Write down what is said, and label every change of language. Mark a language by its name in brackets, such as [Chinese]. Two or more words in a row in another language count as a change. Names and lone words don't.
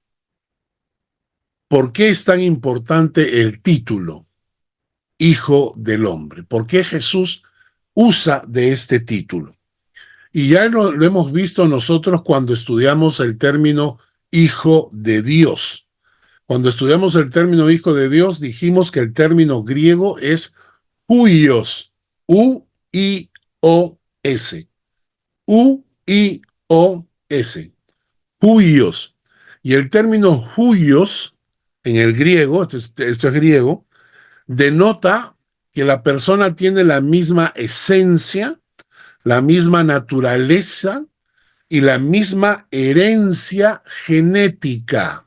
[Spanish] ¿Por qué es tan importante el título Hijo del Hombre? ¿Por qué Jesús usa de este título? Y ya lo hemos visto nosotros cuando estudiamos el término Hijo de Dios. Cuando estudiamos el término Hijo de Dios, dijimos que el término griego es huios, U-I-O-S. U-I-O-S. Huios. Y el término huios, en el griego, esto es griego, denota que la persona tiene la misma esencia, la misma naturaleza y la misma herencia genética.